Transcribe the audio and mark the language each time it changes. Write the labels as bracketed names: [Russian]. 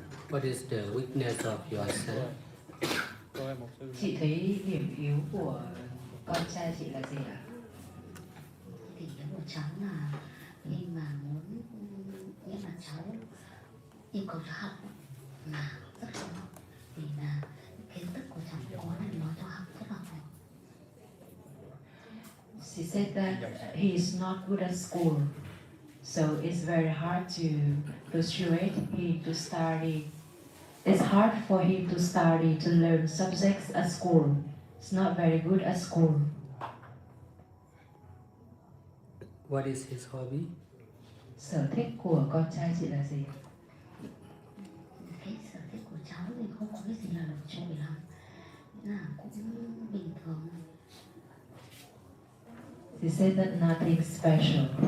[English] What is the weakness of your son? [Vietnamese] Chị thấy điểm yếu của con trai chị là gì ạ? Thì yếu của cháu là khi mà muốn, nghĩa là cháu yêu cầu cháu học là rất khó học, vì là kiến thức của cháu có là nói cho học rất là khó. [English] She said that he is not good at school, so it's very hard to persuade him to study. It's hard for him to study, to learn subjects at school. It's not very good at school. What is his hobby? [Vietnamese] Sở thích của con trai chị là gì? Cái sở thích của cháu thì không có cái gì là nổi trội lắm, là cũng bình thường. [English] She said that nothing special.